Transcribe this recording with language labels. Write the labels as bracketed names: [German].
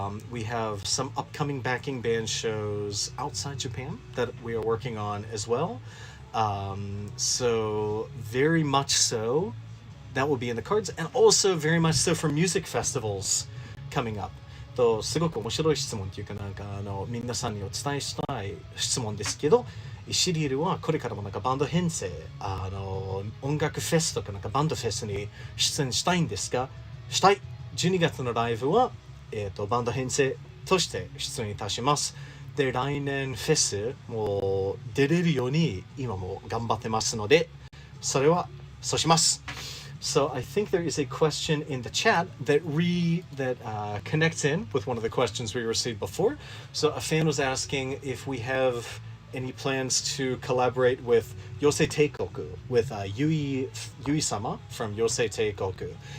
[English] We have some upcoming backing band shows outside Japan that we are working on as well. So very much so, that will be in the cards, and also very much so for music festivals coming up. [Japanese] すごく面白い質問っていうか、皆さんにお伝えしたい質問ですけど、イシリエルはこれからもバンド編成、音楽フェスとかバンドフェスに出演したいんですか？したい。 12月のライブは、バンド編成として出演いたします。で、来年フェスも出れるように今も頑張ってますので、そうします。 [English] So I think there is a question in the chat that connects in with one of the questions we received before. So a fan was asking if we have any plans to collaborate with Yosei Teikoku, with Yui-sama from Yosei Teikoku.